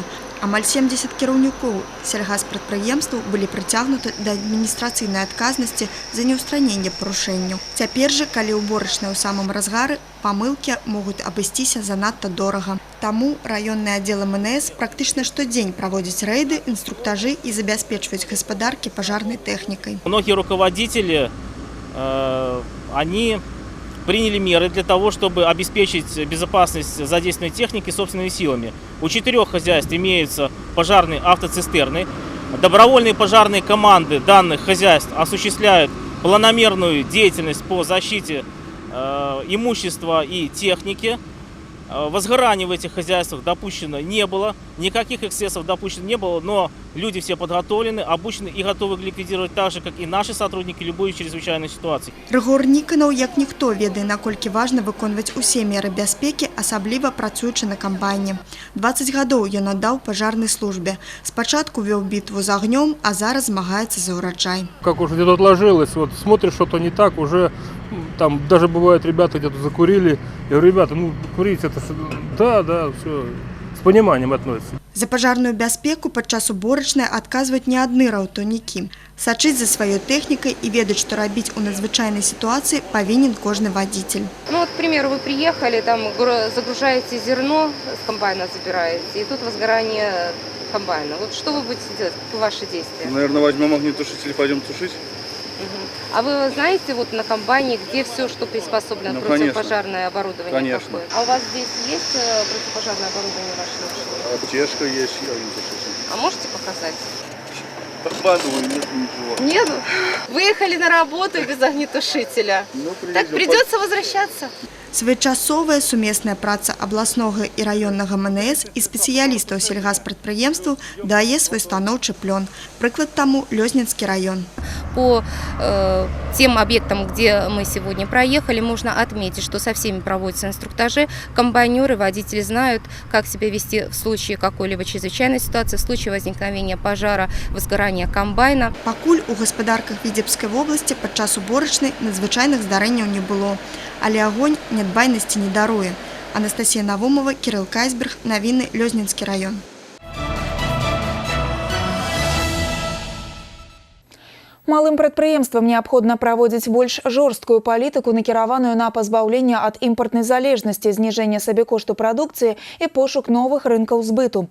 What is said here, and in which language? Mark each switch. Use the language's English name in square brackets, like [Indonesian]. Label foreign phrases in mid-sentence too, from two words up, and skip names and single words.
[Belarusian] Амаль 70 кіраўнікоў сельгаспрадпрыемстваў былі прыцягнуты да адміністрацыйнай адказнасці за неўстраненне парушэнняў. Цяпер жа, калі ўборачная ў самым разгары, памылкі могуць абысціся занадта дорага. Таму раённыя аддзелы МНС практычна штодзень праводзяць рэйды, інструктажы і забяспечваюць гаспадаркі пажарнай тэхнікай. [Russian] Многие руководители, они приняли меры для того, чтобы обеспечить безопасность задействованной техники собственными силами. У 4 хозяйств имеются пожарные автоцистерны. Добровольные пожарные команды данных хозяйств осуществляют планомерную деятельность по защите имущества и техники. Возгораний в этих хозяйствах допущено не было, никаких эксцессов допущено не было, но люди все подготовлены, обучены и готовы ликвидировать так же, как и наши сотрудники, любую чрезвычайную ситуацию. [Belarusian] Рыгор Ніканаў, як ніхто, ведае, наколькі важна выконваць усе меры бяспекі, асабліва працуючы на камбайне. 20 гадоў ён аддаў пажарнай службе. Спачатку вёў бітву з агнём, а зараз змагаецца за урожай. [Russian] Как уже где-то отложилось, вот смотришь, что-то не так, уже там даже бывает, ребята где-то закурили. Я говорю, ребята, ну курить это, да, все, с пониманием относится. [Belarusian] За пажарную бяспеку падчас уборачнай адказваюць не адны раўтаўнікі. Сачыць за сваёй тэхнікай і ведаць, што рабіць у надзвычайнай сітуацыі павінен кожны водитель. [Russian] Ну вот, к примеру, вы приехали, там загружаете зерно, с комбайна забираете, и тут возгорание комбайна. Вот что вы будете делать, какие ваши действия? Наверное, возьмем огнетушитель и пойдем тушить. А вы знаете вот на комбайне, где все, что приспособлено, противопожарное оборудование? Конечно. Какое? А у вас здесь есть противопожарное оборудование ваше? Аптечка есть, огнетушитель. А можете показать? Подбадываю, нет ничего. Нет? Выехали на работу без огнетушителя. Ну, так придется возвращаться. [Belarusian] Своечасовая сумесная праца абласнога і раённага МНС і спецыялістаў сельгаспрадпрыемстваў дае свой станоўчы плён. Прыклад таму Лёзнінскі раён. [Russian] По тем объектам, где мы сегодня проехали, можно отметить, что со всеми проводятся инструктажи. Комбайнеры, водители знают, как себя вести в случае какой-либо чрезвычайной ситуации, в случае возникновения пожара, возгорания комбайна. [Belarusian] Пакуль у гаспадарках Віцебскай вобласці падчас уборачнай надзвычайных здарэнняў не было. Але агонь нядбайнасці не даруе. Анастасия Навумова, Кирилл Кайсберг, Новины, Лёзнинский район. Малым прадпрыемствам неабходна праводзіць больш жорсткую палітыку, накіраваную на пазбаўленне ад імпартнай залежнасці, зніжэння сабекошту прадукцыі і пошук новых рынкаў збыту.